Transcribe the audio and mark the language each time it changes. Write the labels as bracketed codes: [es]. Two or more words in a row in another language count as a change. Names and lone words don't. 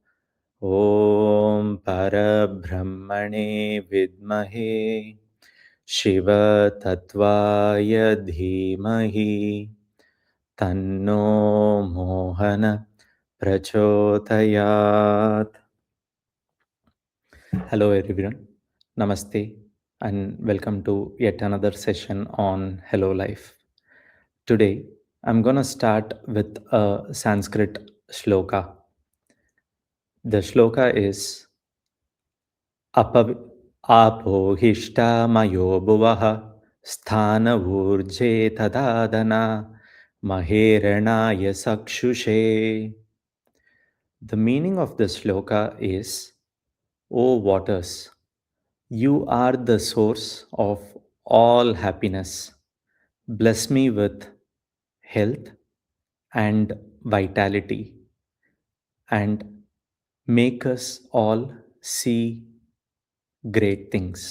[sa] ॐ परब्रह्मणे विद्महे शिव तत्त्वाय धीमहि तन्नो मोहन प्रचोदयात्. [en] Hello everyone. Namaste and welcome to yet another session on Hello Life. Today I'm going to start with a Sanskrit shloka. The shloka is [sa] आपव आपोहिष्ठा मयो भुवः स्थन ऊर्जे तददन महेरणाय सक्षुषे. [en] The meaning of the shloka is, O waters, you are the source of all happiness. Bless me with health and vitality and make us all see great things.